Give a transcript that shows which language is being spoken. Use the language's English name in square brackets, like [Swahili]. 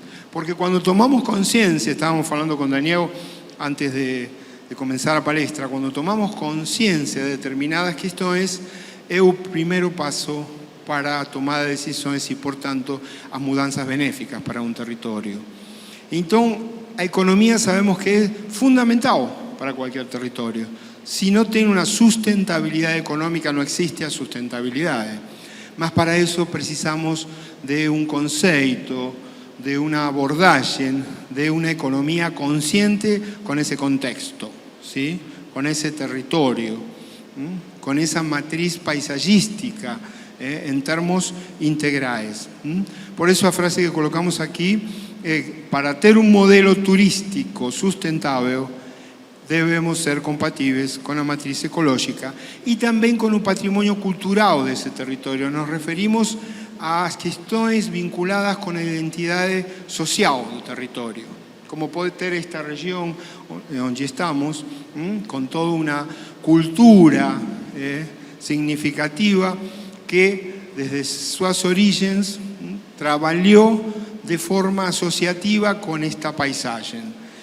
[Portuguese] Porque quando tomamos consciência, estábamos falando com Daniel antes de comenzar a palestra, [Spanish] cuando tomamos conciencia [Portuguese] de determinadas questões, é o primeiro passo para a tomada de decisões e, portanto, as mudanças benéficas para um território. Então, a economia sabemos que é fundamental para qualquer território. Se não tem uma sustentabilidade econômica, não existe a sustentabilidade. Mas para isso precisamos de um conceito, [Spanish] de una abordaje de una economía consciente con ese contexto, ¿sí? Con ese territorio, con esa matriz paisagística en términos integrales. Por eso la frase que colocamos aquí, para tener un modelo turístico sustentable, debemos ser compatibles con la matriz ecológica y también con un patrimonio cultural de ese territorio. [Portuguese] Nos referimos a questões vinculadas com a identidade social do território, como pode ter esta região onde estamos, com toda uma cultura significativa que desde suas origens trabalhou de forma associativa com esta paisagem.